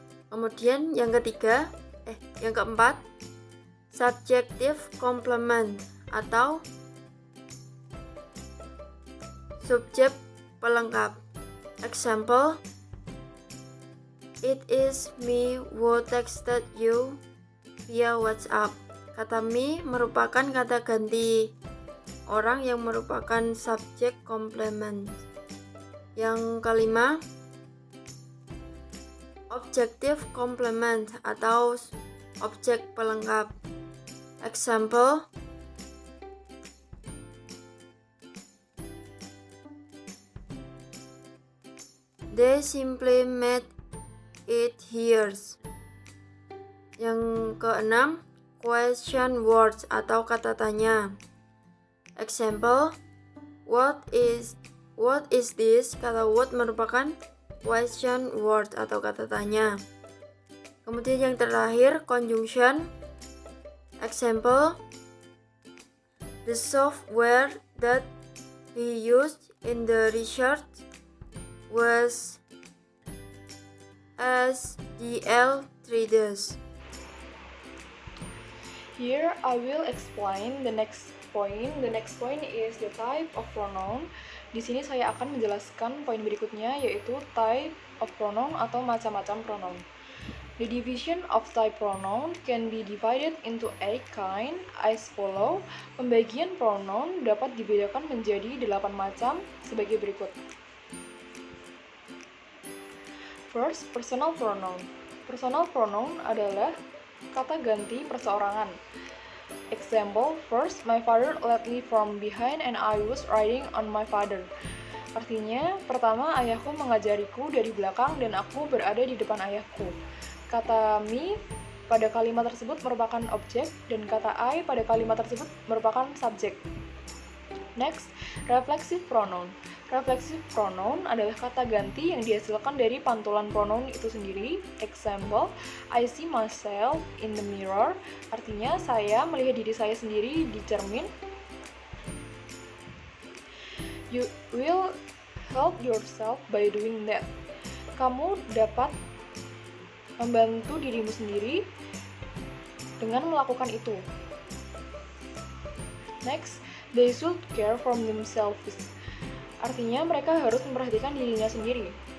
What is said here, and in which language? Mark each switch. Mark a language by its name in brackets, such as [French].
[Indonesian] Kemudian yang keempat, subjective complement atau subjek pelengkap. [English] Example: It is me who texted you via WhatsApp. [Indonesian] Kata me merupakan kata ganti orang yang merupakan subjek komplement. Yang kelima, objective complement atau objek pelengkap. [English] Example: They simply made it here. [Indonesian] Yang keenam, question words atau kata tanya. [English] Example: What is this? [Indonesian] Kata what merupakan question word atau kata tanya. Kemudian yang terakhir, conjunction. [English] Example: The software that he used in the research was SDL3D. Here I will explain the next point. The next point is the type of pronoun. [Indonesian] Di sini saya akan menjelaskan poin berikutnya, yaitu type of pronoun atau macam-macam pronoun. [English] The division of type pronoun can be divided into 8 kind as follow. [Indonesian] Pembagian pronoun dapat dibedakan menjadi 8 macam sebagai berikut. [English] First, personal pronoun. [Indonesian] Personal pronoun adalah kata ganti perseorangan. [English] Example, first, my father led me from behind and I was riding on my father. [Indonesian] Artinya, pertama ayahku mengajariku dari belakang dan aku berada di depan ayahku. Kata me pada kalimat tersebut merupakan objek dan kata I pada kalimat tersebut merupakan subjek. [English] Next, reflexive pronoun. [Indonesian] Reflexive pronoun adalah kata ganti yang dihasilkan dari pantulan pronoun itu sendiri. [English] Example, I see myself in the mirror. [Indonesian] Artinya, saya melihat diri saya sendiri di cermin. [English] You will help yourself by doing that. [Indonesian] Kamu dapat membantu dirimu sendiri dengan melakukan itu. [English] Next, they should care for themselves. [Indonesian] Artinya mereka harus memperhatikan dirinya sendiri.